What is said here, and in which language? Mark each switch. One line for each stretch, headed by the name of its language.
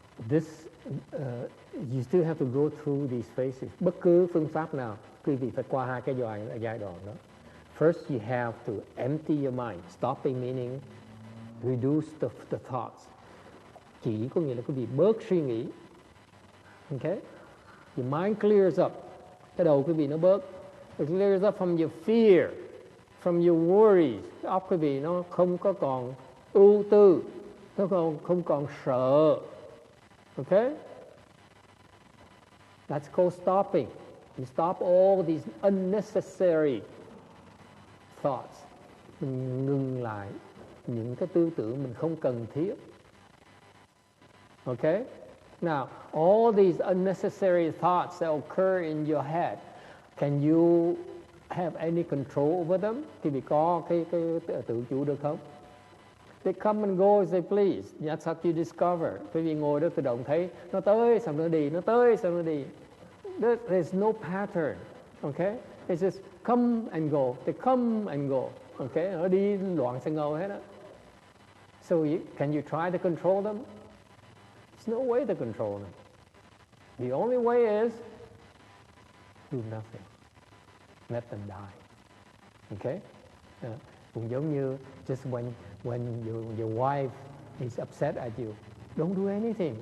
English: This you still have to go through these phases.
Vietnamese: Bất cứ phương pháp nào, quý vị phải qua hai cái giai đoạn đó.
English: First, you have to empty your mind. Stopping meaning reduce the thoughts.
Vietnamese: Chỉ có nghĩa là quý vị bớt suy nghĩ. Okay?
English: Your mind clears up.
Vietnamese: Cái đầu quý vị nó bớt.
English: It clears up from your fear, from your worries.
Vietnamese: Cái óc quý vị nó không có còn ưu tư, nó không còn sợ.
English: Okay? That's called stopping. You stop all these unnecessary thoughts.
Vietnamese: Mình ngừng lại những cái tư tưởng mình không cần thiết.
English: Okay? Now, all these unnecessary thoughts that occur in your head, can you have any control over them?
Vietnamese: Thì bị có cái tự chủ được không?
English: They come and go as they please. That's how you discover.
Vietnamese: Quý vị ngồi đó tự động thấy nó tới xong nó đi, nó tới xong nó đi.
English: There's no pattern. Okay? It's just come and go. They come and go. Okay?
Vietnamese: Nó đi loạn sang ngầu hết á.
English: So can you try to control them? There's no way to control them. The only way is do nothing. Let them die. Okay?
Vietnamese: Cũng giống như
English: just when your wife is upset at you, don't do anything.